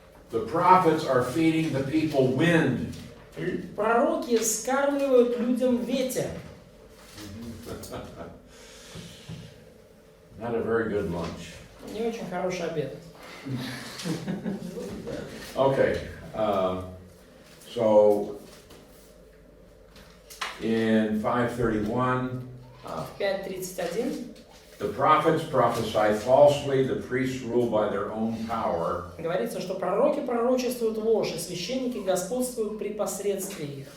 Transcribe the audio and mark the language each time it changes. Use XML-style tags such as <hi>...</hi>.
<en>The prophets are feeding the people wind.</en> <ru>Пророки скармливают людям ветер.</ru> <en>Not a very good lunch.</en> <ru>Не очень хороший обед.</ru> <en>Okay, so in 5:31,</en> <ru>В 5:31</ru> <en>the prophets prophesy falsely, the priests rule by their own power,</en> <ru>говорится, что пророки пророчествуют ложь, и священники господствуют при посредстве их.</ru>